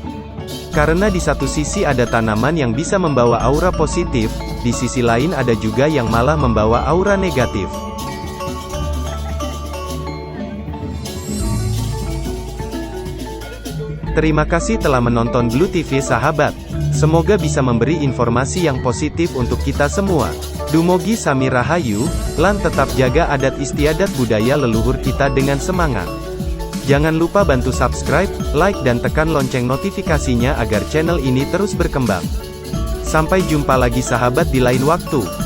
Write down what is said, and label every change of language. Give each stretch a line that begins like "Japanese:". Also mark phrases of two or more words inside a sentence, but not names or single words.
Indonesian: Karena di satu sisi ada tanaman yang bisa membawa aura positif, di sisi lain ada juga yang malah membawa aura negatif. Terima kasih telah menonton Blue TV sahabat. Semoga bisa memberi informasi yang positif untuk kita semua.
Balinese: Dumugi sami rahayu,
Indonesian: lan tetap jaga adat istiadat budaya leluhur kita dengan semangat. Jangan lupa bantu subscribe, like dan tekan lonceng notifikasinya agar channel ini terus berkembang. Sampai jumpa lagi sahabat di lain waktu.